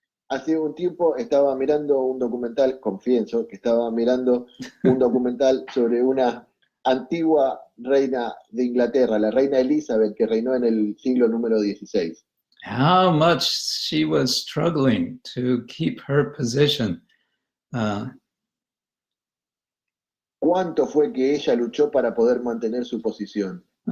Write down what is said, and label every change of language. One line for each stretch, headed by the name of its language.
Spanish: Hace un tiempo estaba mirando un documental, confieso que estaba mirando un documental sobre una antigua reina de Inglaterra, la reina Elizabeth, que reinó en el siglo número 16.
English: How much she was struggling to keep her position.
Spanish: ¿Cuánto fue que ella luchó para poder mantener su posición?